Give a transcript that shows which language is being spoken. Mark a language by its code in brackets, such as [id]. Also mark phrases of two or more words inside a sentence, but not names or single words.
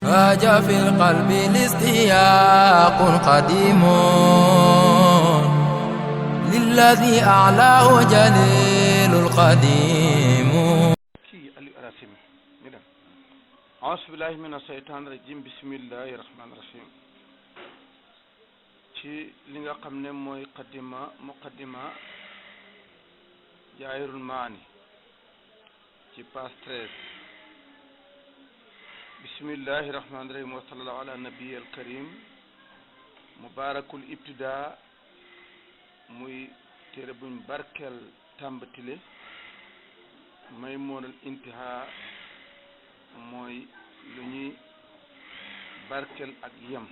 [ar] هاج في القلب الاستياق قديم للذي أعلاه جليل القديم. أعوذ بالله من الشيطان الرجيم بسم الله الرحمن الرحيم. [wo] ci li nga xam ne mooy muqaddima jaahirul maani ci page 13. [ar] بسم الله الرحمن الرحيم وصلى الله على النبي الكريم مبارك الابتداء [wo] muy téere buñ barkeel tàmbatile [ar] ميمون الانتهاء [wo] mooy lu ñuy barkeel ak yem.